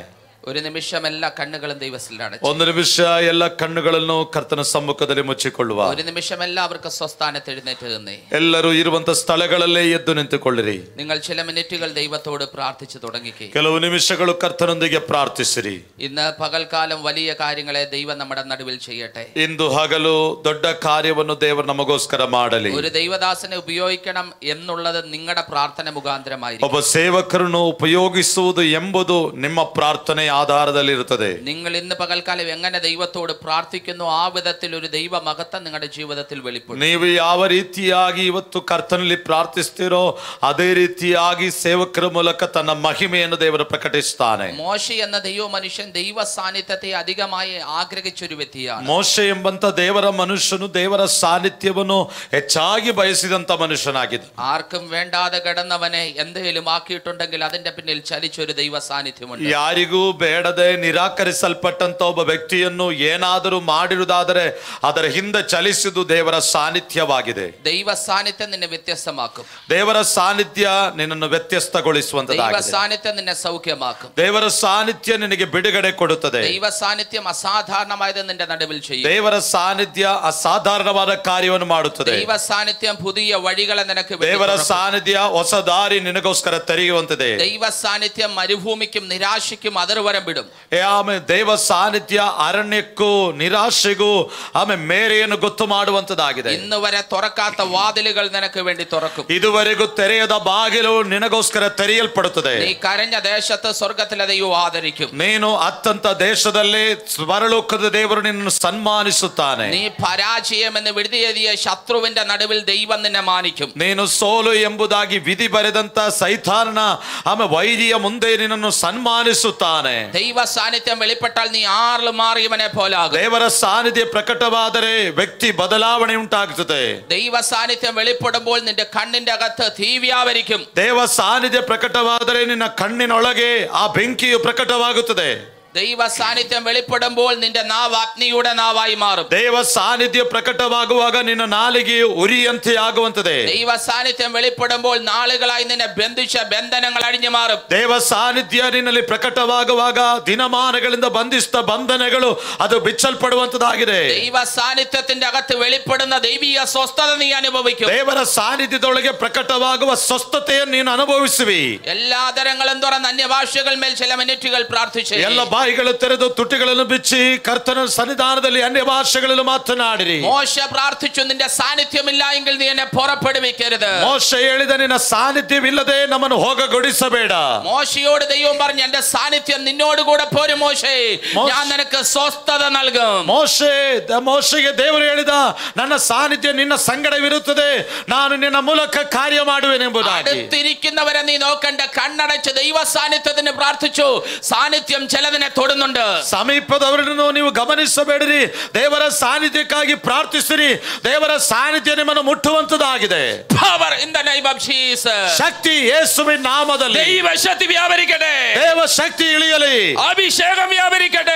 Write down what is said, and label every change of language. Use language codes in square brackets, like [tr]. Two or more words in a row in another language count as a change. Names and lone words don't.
[ml] ഒരു നിമിഷം എല്ലാ കണ്ണുകളും ദൈവത്തിൽ അടച്ചു. [kn] ಒಂದು ನಿಮಿಷ ಎಲ್ಲ ಕಣ್ಣುಗಳನ್ನು ಕರ್ತನ ಸಮ್ಮುಖದಲ್ಲಿ ಮುಚ್ಚಿಕೊಳ್ಳುವ. [ml] ഒരു നിമിഷം എല്ലാവർക്കും സ്വസ്ഥാനത്ത് എഴുന്നേറ്റ് നിന്നേ. [kn] ಎಲ್ಲರೂ ಇರುವಂತ ಸ್ಥಳಗಳಲ್ಲೇ ಎದ್ದು ನಿಂತುಕೊಳ್ಳಿರಿ. [ml] നിങ്ങൾ ചില മിനിറ്റുകൾ ദൈവത്തോട് പ്രാർത്ഥിച്ചു തുടങ്ങിക്കേ. [kn] ಕೆಲವು ನಿಮಿಷಗಳು ಕರ್ತನೊಂದಿಗೆ ಪ್ರಾರ್ಥಿಸಿರಿ. [ml] ഇന്ന് പകൽക്കാലം വലിയ കാര്യങ്ങളെ ദൈവം നമ്മുടെ നടുവിൽ ചെയ്യട്ടെ. [kn] ಇಂದು ಹಗಲು ದೊಡ್ಡ ಕಾರ್ಯವನ್ನು ದೇವರು ನಮಗೋಸ್ಕರ ಮಾಡಲಿ. [ml] ഒരു ദൈവദാസനെ ഉപയോഗിക്കണം എന്നുള്ളത് നിങ്ങളുടെ പ്രാർത്ഥന മുഖാന്തരമായിരിക്കും. [kn] ಒಬ್ಬ ಸೇವಕರನ್ನು ಉಪಯೋಗಿಸುವುದು ಎಂಬುದು ನಿಮ್ಮ ಪ್ರಾರ್ಥನೆ ആധാരದಲ್ಲಿ ಇರುತ್ತದೆ. [ml] നിങ്ങൾ ഇന്ന് പകൽക്കാലം എങ്ങനെ ദൈവത്തോട് പ്രാർത്ഥിക്കുന്നു ആ വിധത്തിൽ ഒരു ദൈവ മഹത്വം നിങ്ങളുടെ ജീവിതത്തിൽ വെളിപ്പെടും. [kn] ನೀವು ಯಾವ ರೀತಿಯಾಗಿ ಇವತ್ತು ಕರ್ತನಲ್ಲಿ ಪ್ರಾರ್ಥಿಸ್ತೀರೋ ಅದೇ ರೀತಿಯಾಗಿ ಸೇವಕರ ಮೂಲಕ ತನ್ನ ಮಹಿಮೆಯನ್ನು ದೇವರು ಪ್ರಕಟಿಸುತ್ತಾನೆ. [ml] മോശെ എന്ന ദൈവ മനുഷ്യൻ ദൈവ സാന്നിധ്യത്തെ അധികമായി ആഗ്രഹിച്ചൊരു വ്യക്തിയാണ്. [kn] ಮೋಶೆ ಎಂಬಂತ ದೇವರ ಮನುಷ್ಯನು ದೇವರ ಸಾನ್ನಿಧ್ಯವನ್ನು ಹೆಚ್ಚಾಗಿ ಬಯಸಿದಂತ ಮನುಷ್ಯನಾಗಿದ್ದ. [ml] ആർക്കും വേണ്ടാതെ കിടന്നവനെ എന്തെങ്കിലും ആക്കിയിട്ടുണ്ടെങ്കിൽ അതിന്റെ പിന്നിൽ ചലിച്ചൊരു ദൈവ സാന്നിധ്യമുണ്ട്. [kn] ಯಾರಿಗೂ ಬೇಡದೆ ನಿರಾಕರಿಸಲ್ಪಟ್ಟಂತ ಒಬ್ಬ ವ್ಯಕ್ತಿಯನ್ನು ಏನಾದರೂ ಮಾಡಿರುವುದಾದರೆ ಅದರ ಹಿಂದೆ ಚಲಿಸುವುದು ದೇವರ ಸಾನ್ನಿಧ್ಯವಾಗಿದೆ. [ml] ദൈവ സാന്നിധ്യം നിന്നെ വ്യത്യസ്തമാക്കും. [kn] ದೇವರ ಸಾನ್ನಿಧ್ಯ ನಿನ್ನನ್ನು ವ್ಯತ್ಯಸ್ತಗೊಳಿಸುವಂತದ್ದಾಗಿದೆ. [ml] ദൈവ സാന്നിധ്യം നിന്നെ സൗഖ്യമാക്കും. [kn] ದೇವರ ಸಾನ್ನಿಧ್ಯ ನಿನಗೆ ಬಿಡುಗಡೆ ಕೊಡುತ್ತದೆ. [ml] ദൈവ സാന്നിധ്യം അസാധാരണമായത് നിന്റെ നടുവിൽ ചെയ്യും. [kn] ದೇವರ ಸಾನ್ನಿಧ್ಯ ಅಸಾಧಾರಣವಾದ ಕಾರ್ಯವನ್ನು ಮಾಡುತ್ತದೆ. [ml] ദൈവ സാന്നിധ്യം പുതിയ വഴികളെ നിനക്ക് [kn] ದೇವರ ಸಾನ್ನಿಧ್ಯ ಹೊಸ ದಾರಿ ನಿನಗೋಸ್ಕರ ತೆರೆಯುವಂತದೆ. [ml] ദൈവ സാന്നിധ്യം മരുഭൂമിക്കും നിരാശയ്ക്കും അതിർവരം ಬಿಡುം. [kn] ಆಮೇಲೆ ದೇವ ಸಾನ್ನಿಧ್ಯ ಅರಣ್ಯಕ್ಕೂ ನಿರಾಶೆಗೂ ಆಮೇಲೆ ಮೇರೆಯನ್ನು ಗೊತ್ತು ಮಾಡುವಂತದ್ದಾಗಿದೆ. [ml] ഇന്ന് വരെ തുറക്കാത്ത വാതിലുകൾ നിനക്ക് വേണ്ടി തുറക്കും. [kn] ಇದುವರೆಗೂ ತೆರೆಯದ ಬಾಗಿಲು ನಿನಗೋಸ್ಕರ ತೆರೆಯಲ್ಪಡುತ್ತದೆ. [ml] നീ കരഞ്ഞ ദേശത്ത് സ്വർഗത്തിലെ ദൈവം ആദരിക്കും. [kn] ನೀನು ಅತ್ತಂತ ದೇಶದಲ್ಲಿ ಪರಲೋಕದ ದೇವರು ನಿನ್ನನ್ನು ಸನ್ಮಾನಿಸುತ್ತಾನೆ. [ml] നീ പരാജയം എന്ന് വിധിയെഴുതിയ ശത്രുവിന്റെ നടുവിൽ ദൈവം നിന്നെ മാനിക്കും. [kn] ನೀನು ಸೋಲು ಎಂಬುದಾಗಿ ವಿಧಿ ಬರೆದಂತ ಸೈತಾನನ ಆಮೇಲೆ ವೈರಿಯ ಮುಂದೆ ನಿನ್ನನ್ನು ಸನ್ಮಾನಿಸುತ್ತಾನೆ. [ml] ദൈവ സാന്നിധ്യം വെളിപ്പെട്ടാൽ നീ ആറിൽ മാറിയവനെ പോലാകും. [kn] ದೇವರ ಸಾನ್ನಿಧ್ಯ ಪ್ರಕಟವಾದರೆ ವ್ಯಕ್ತಿ ಬದಲಾವಣೆ ಉಂಟಾಗುತ್ತದೆ. [ml] ദൈവ സാന്നിധ്യം വെളിപ്പെടുമ്പോൾ നിന്റെ കണ്ണിന്റെ അകത്ത് തീ വ്യാപരിക്കും. [kn] ದೇವ ಸಾನ್ನಿಧ್ಯ ಪ್ರಕಟವಾದರೆ ನಿನ್ನ ಕಣ್ಣಿನೊಳಗೆ ಆ ಬೆಂಕಿಯು ಪ್ರಕಟವಾಗುತ್ತದೆ. [ml] ദൈവ സാന്നിധ്യം വെളിപ്പെടുമ്പോൾ നിന്റെ നാവ് അഗ്നിയുടെ നാവായി മാറും. [kn] ದೇವ ಸಾನ್ನಿಧ್ಯ ಪ್ರಕಟವಾಗುವಾಗ ನಿನ್ನ ನಾಲಿಗೆಯು ಉರಿಯಂತೆ ಆಗುವಂತದೆ. [ml] ദൈവ സാന്നിധ്യം വെളിപ്പെടുമ്പോൾ നാളുകളായി നിന്നെ ബന്ധിച്ച ബന്ധനങ്ങൾ അഴിഞ്ഞു മാറും. [kn] ದೇವ ಸಾನ್ನಿಧ್ಯ ನಿನ್ನಲ್ಲಿ ಪ್ರಕಟವಾಗುವಾಗ ದಿನಮಾನಗಳಿಂದ ಬಂಧಿಸಿದ ಬಂಧನಗಳು ಅದು ಬಿಚ್ಚಲ್ಪಡುವಂತದಾಗಿದೆ. [ml] ദൈവ സാന്നിധ്യത്തിന്റെ അകത്ത് വെളിപ്പെടുന്ന ദൈവീയ സ്വസ്ഥത നീ അനുഭവിക്കും. [kn] ದೇವರ ಸಾನ್ನಿಧ್ಯದೊಳಗೆ ಪ್ರಕಟವಾಗುವ ಸ್ವಸ್ಥತೆಯನ್ನು ನೀನು ಅನುಭವಿಸುವಿ. [ml] എല്ലാ തരങ്ങളും തുറന്ന് അന്യഭാഷകൾ മേൽ ചില മിനിറ്റുകൾ പ്രാർത്ഥിച്ചു. [kn] ಎಲ್ಲ ಬಾಯಿಗಳು ತೆರೆದು ತುಟಿಗಳನ್ನು ಬಿಚ್ಚಿ ಕರ್ತನ ಸನ್ನಿಧಾನದಲ್ಲಿ ಅನ್ಯ ಭಾಷೆಗಳಲ್ಲಿ ಮಾತನಾಡಿರಿ. [ml] മോശ പ്രാർത്ഥിച്ചു, നിന്റെ സാന്നിധ്യമില്ല എങ്കിൽ നീ എന്നെ പുറപ്പെടുവിക്കരുത്. [kn] ಮೋಶೆ ಹೇಳಿದ ನಿನ್ನ ಸಾನ್ನಿಧ್ಯವಿಲ್ಲದೆ ನಮ್ಮನ್ನು ಹೋಗಗೊಡಿಸಬೇಡ. [ml] മോശയോട് ദൈവം പറഞ്ഞു, എന്റെ സാന്നിധ്യം നിന്നോട് കൂടെ പോരും മോശേ, ഞാൻ നിനക്ക് സ്വസ്ഥത നൽകും. [kn] ಮೋಶೆಗೆ ದೇವರು ಹೇಳಿದ, ನನ್ನ ಸಾನ್ನಿಧ್ಯ ನಿನ್ನ ಸಂಗಡವಿರುತ್ತದೆ, ನಾನು ನಿನ್ನ ಮೂಲಕ ಕಾರ್ಯ ಮಾಡುವೆನೆಂಬುದಾಗಿ. [ml] അടുത്തിരിക്കുന്നവരെ നീ നോക്കണ്ട, കണ്ണടച്ച് ദൈവ സാന്നിധ്യത്തിന് പ്രാർത്ഥിച്ചു. സാന്നിധ്യം ചിലതിനെ തൊടുന്നുണ്ട്. [kn] ಸಮೀಪದವರನ್ನು ನೀವು ಗಮನಿಸಬೇಡಿರಿ, ದೇವರ ಸಾನ್ನಿಧ್ಯಕ್ಕಾಗಿ ಪ್ರಾರ್ಥಿಸಿರಿ. ದೇವರ ಸಾನ್ನಿಧ್ಯ ನಿಮ್ಮನ್ನು ಮುಟ್ಟುವಂತದಾಗಿದೆ. [en] Power in the name of Jesus. [kn] ಶಕ್ತಿ ಯೇಸುವಿನ ನಾಮದಲ್ಲಿ. [ml] ദൈവ ശക്തി വ്യാപരിക്കട്ടെ. [kn] ದೇವ ಶಕ್ತಿ ಇಳಿಯಲಿ. [ml] അഭിഷേകം വ്യാപരിക്കട്ടെ.